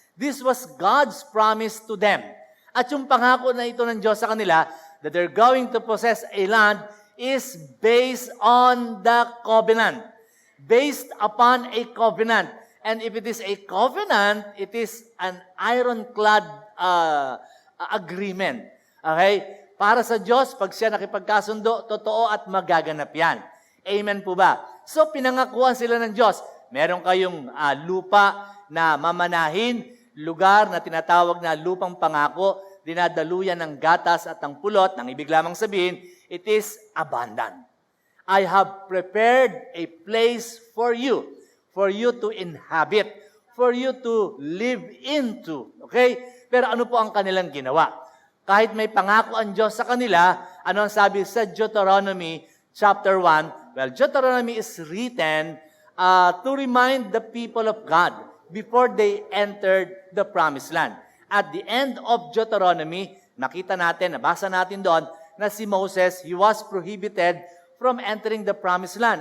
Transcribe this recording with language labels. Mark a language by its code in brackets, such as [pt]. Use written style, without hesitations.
[en] This was God's promise to them. [tl] At yung pangako na ito ng Diyos sa kanila, [en] that they're going to possess a land, is based on the covenant. Based upon a covenant. And if it is a covenant, it is an ironclad agreement. Okay? [tl] Para sa Diyos, pag siya nakipagkasundo, totoo at magaganap yan. Amen po ba? So, pinangakuan sila ng Diyos. Meron kayong lupa na mamanahin, lugar na tinatawag na lupang pangako, dinadaluyan ng gatas at ng pulot, nang ibig lamang sabihin, [en] it is abundant. I have prepared a place for you to inhabit, for you to live into. Okay? [tl] Pero ano po ang kanilang ginawa? Kahit may pangako ang Diyos sa kanila, ano ang sabi sa Deuteronomy chapter 1? [en] Well, Deuteronomy is written to remind the people of God before they entered the promised land. At the end of Deuteronomy, [tl] nakita natin, nabasa natin doon, na si Moses, [en] he was prohibited from entering the promised land.